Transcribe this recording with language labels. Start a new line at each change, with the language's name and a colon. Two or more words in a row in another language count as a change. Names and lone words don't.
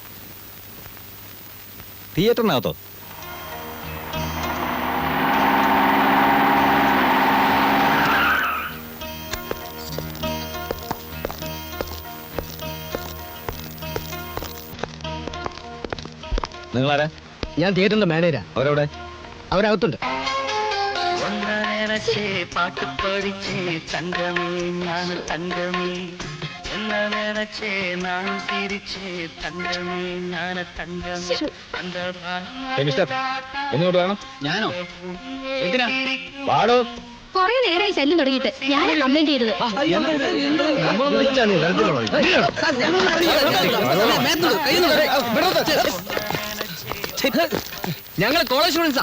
Malayalam: തിയേറ്ററിനകത്തോ? നിങ്ങളാരാ? ഞാൻ തിയേറ്ററിന്റെ മാനേജരാ. അവരെവിടെ? അവരകത്തുണ്ട്.
Tamil: பாட்டு படிச்சே தங்கமே நான் தங்கமே என்ன நினைச்சே நான் சிரிச்சே தங்கமே நான் தங்கமே அந்த
Malayalam: ഒന്നുകൊണ്ട് വേണം. ഞാനോ? എന്തിനാ? പാടോ. കൊറേ നേരമായി ശല്യം തുടങ്ങിയിട്ട്. ഞാൻ കംപ്ലൈന്റ് ചെയ്തത്. ഞങ്ങൾ
English: college students.